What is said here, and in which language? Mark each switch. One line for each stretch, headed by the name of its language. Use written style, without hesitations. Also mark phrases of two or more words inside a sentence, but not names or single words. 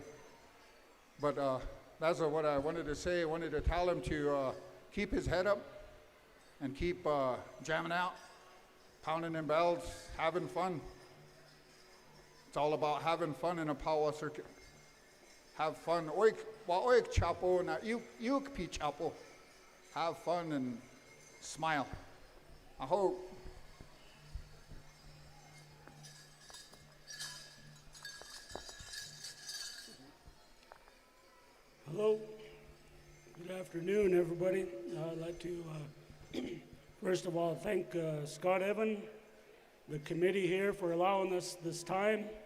English: But that's what I wanted to say. I wanted to tell him to keep his head up and keep jamming out, pounding them bells, having fun. It's all about having fun in a powwow circuit. Have fun. Oik chapo na yuk pi chapo. Have fun and smile. I hope. Hello. Good afternoon, everybody. I'd like to, first of all, thank Scott Evan, the committee here, for allowing us this time.